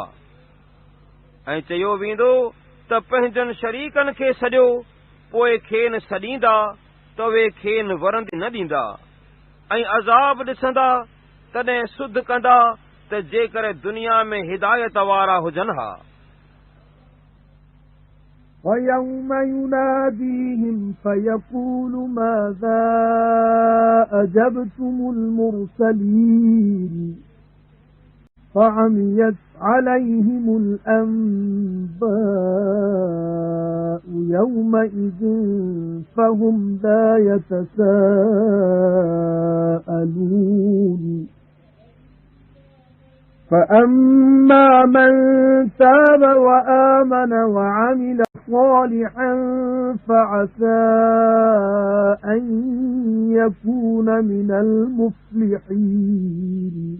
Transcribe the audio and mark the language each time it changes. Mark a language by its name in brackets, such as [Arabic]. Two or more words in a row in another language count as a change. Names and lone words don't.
[Sindhi] ऐं चयो वेंदो त पंहिंजनि शरीकनि खे सॼो, पोइ खेनि सॾींदा त उहे खेनि वरंदी न ॾींदा, ऐं अज़ाब ॾिसंदा तॾहिं सुध कंदा त जेकर दुनिया में हिदायत वारा हुजनि हा। [Arabic] وَيَوْمَ يُنَادِيهِمْ فَيَقُولُ مَاذَا أَجَبْتُمُ الْمُرْسَلِينَ فَعَمِيَتْ عَلَيْهِمُ الْأَنبَاءُ يَوْمَئِذٍ فَهُمْ لَا يَتَسَاءَلُونَ فَأَمَّا مَنْ تَابَ وَآمَنَ وَعَمِلَ صَالِحًا فَعَسَى أَنْ يَكُونَ مِنَ الْمُفْلِحِينَ